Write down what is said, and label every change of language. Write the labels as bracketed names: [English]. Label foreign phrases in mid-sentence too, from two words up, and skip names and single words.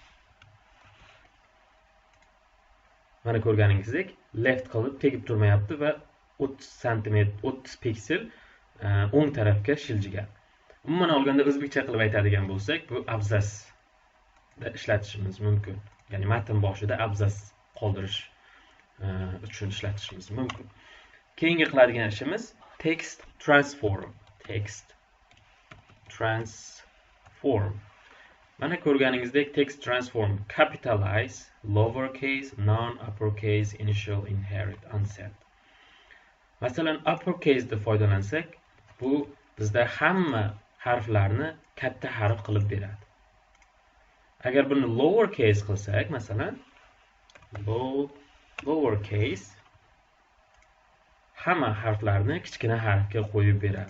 [Uzbek] Mana ko'rganingizdek, left qilib tegib turmayapti va 30 sm, 30 piksel o'ng tarafga shiljigan. Umuman olganda o'zbekcha qilib aytadigan bo'lsak, bu abzasda ishlatishimiz mumkin. Ya'ni matn boshida abzas qoldirish uchun ishlatishimiz mumkin. Keyingi qiladigan ishimiz [English] text transform. Text transform. [Uzbek] Mana ko'rganingizdek, [English] text transform capitalize, lowercase, non-uppercase, initial, inherit, unsend. [Uzbek] Masalan, uppercase da foydalansak, bu bizda hamma harflarni katta harf qilib beradi. Agar buni lowercase qilsak, masalan, lowercase hamma harflarni kichkina harfga qo'yib beradi.